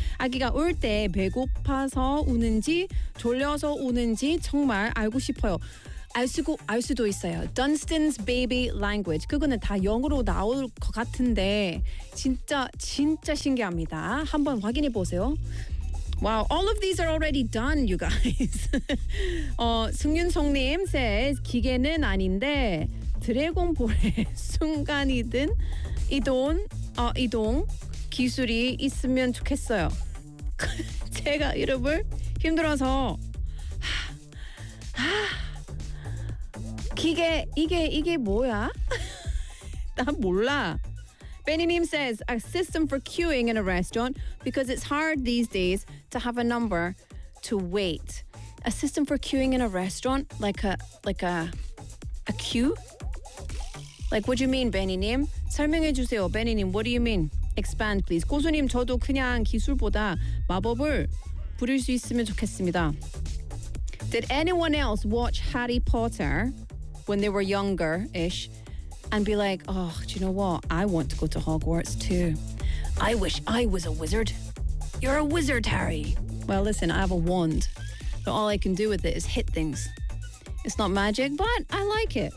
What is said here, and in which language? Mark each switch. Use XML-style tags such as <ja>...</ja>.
<ko>아기가 울 때 배고파서 우는지 졸려서 우는지 정말 알고 싶어요. 알 수도 있어요. Dunstan's Baby Language. 그거는 다 영어로 나올 것 같은데 진짜 진짜 신기합니다. 한번 확인해 보세요.</ko> <en>Wow, all of these are already done, you guys.</en> <ko>승윤송님 says, 기계는 아닌데 드래곤볼의 순간이든 이동 기술이 있으면 좋겠어요. 제가 여러분 힘들어서 기계 이게 뭐야? 나 몰라.</ko> <en>Benny Neem says, a system for queuing in a restaurant because it's hard these days to have a number to wait. A system for queuing in a restaurant, like a queue? Like, what do you mean, Benny Neem?</en> <ko>설명해 주세요,</ko> <en>Benny Neem. What do you mean? Expand, please.</en> <ko>고수님, 저도 그냥 기술보다 마법을 부릴 수 있으면 좋겠습니다.</ko> <en>Did anyone else watch Harry Potter when they were younger-ish? And be like, oh, do you know what? I want to go to Hogwarts too. I wish I was a wizard. You're a wizard, Harry. Well, listen, I have a wand. but all I can do with it is hit things. It's not magic, but I like it.</en>